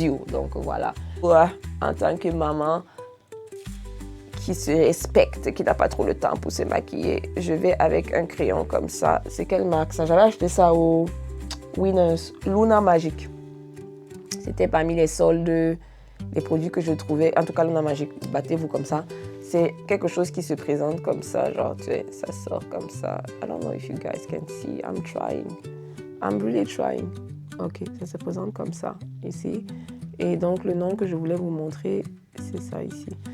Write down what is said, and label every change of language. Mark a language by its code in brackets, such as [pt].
[fr] Donc voilà, en tant que maman qui se respecte, qui n'a pas trop le temps pour se maquiller, je vais avec un crayon comme ça. C'est quelle marque ça? J'avais acheté ça au Winners, Luna Magic. C'était parmi les soldes des produits que je trouvais. En tout cas, Luna Magic, battez-vous comme ça. C'est quelque chose qui se présente comme ça, genre, tu sais, ça sort comme ça. [en] I don't know if you guys can see, I'm trying. I'm really trying. [fr] Ok, ça se présente comme ça, ici. Et donc, le nom que je voulais vous montrer, c'est ça ici.